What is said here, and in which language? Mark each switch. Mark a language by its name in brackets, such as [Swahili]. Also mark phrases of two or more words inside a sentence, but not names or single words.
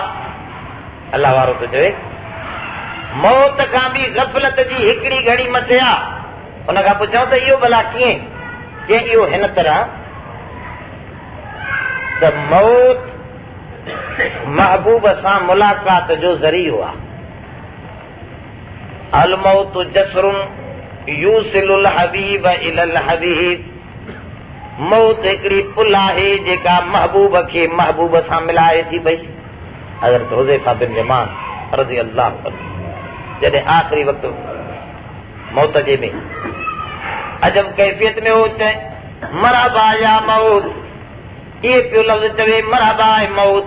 [Sindhi] अल्लाह वारो थो चवे, मौत खां बि गफ़लत जी हिकिड़ी घड़ी मथे आहे। उन खां पुछऊं त इहो भला कीअं? जे इहो हिन तरह त मौत महबूब सां मुलाक़ात जो ज़रियो आहे। [Arabic] الموت جسر يوصل الحبيب إلى الحبيب, [Sindhi] मौत हिकिड़ी पुल आहे जेका महबूब खे महबूब सां मिलाए थी पई। हज़रत हुज़ैफ़ा बिन यमान [Arabic] رضي الله عنه [Sindhi] जॾहिं आख़िरी वक़्तु मौत जे में अजब कैफ़ियत में हो, चए [Arabic] مرحبا يا موت, [Sindhi] इहे पियो लफ़्ज़ चवे, मरहबा ए मौत।